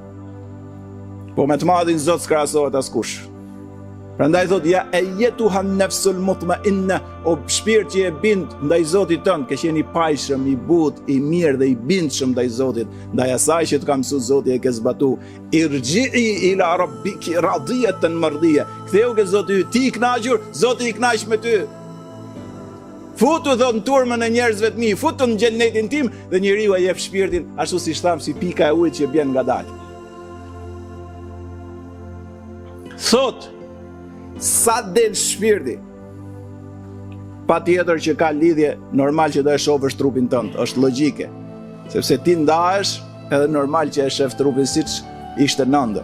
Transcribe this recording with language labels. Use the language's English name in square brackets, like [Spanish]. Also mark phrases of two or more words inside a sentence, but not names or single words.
[Albanian] Po me të madhin Zot s'krahasohet askush. Prandaj thot [Arabic] يا أيتها النفس المطمئنة, [Albanian] o shpirt që e bind ndaj Zotit tënd, ke qenë i pajshëm, i butë, i mirë dhe i bindshëm ndaj Zotit, ndaj asaj që të ka mësuar Zoti e ke zbatu. [Arabic] ارجعي إلى ربك راضية مرضية. [Albanian] Ktheu ke Zoti ti i kënaqur, Zoti i kënaq me ty. Futu dhot në turmën e njerëzve të mi, futu në xhenetin tim dhe njeriu e jep shpirtin ashtu si tham si pika e ujit që bjen ngadalë. Thot sa del shpirti, pa tjetër që ka lidhje normal që do e shofësh trupin tënd, është logjike, sepse ti ndahesh edhe normal që e shef trupin siç ishte nëndër.